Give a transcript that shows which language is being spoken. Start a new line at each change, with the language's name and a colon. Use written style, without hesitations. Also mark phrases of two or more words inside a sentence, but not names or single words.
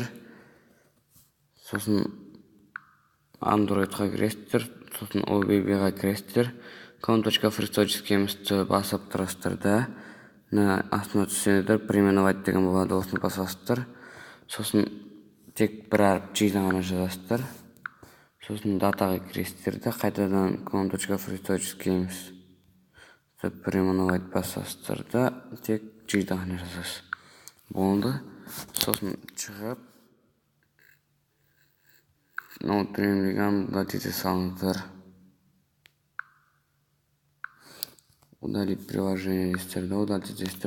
Kazakh: Сосын Androidқа кіресіздер, сосын OBB-ға кіресіздер. com.free.games'ті басып тұрасыздар да, астына түссеңіздер, переименовать деген болады, осыны басасыздар. Сосын тек бір әріп G-ді ғана жазасыздар. Сосын датаға кіресіздер де, қайтадан com.free.games переименовать басасыздар да, тек G-ді ғана жазасыз. Болды. Сосын шығып, Dream Liga'ны удалить ете салыңыздар.
Russian: Удалить приложение
Kazakh: дейсіздер да, удалить етесіздер.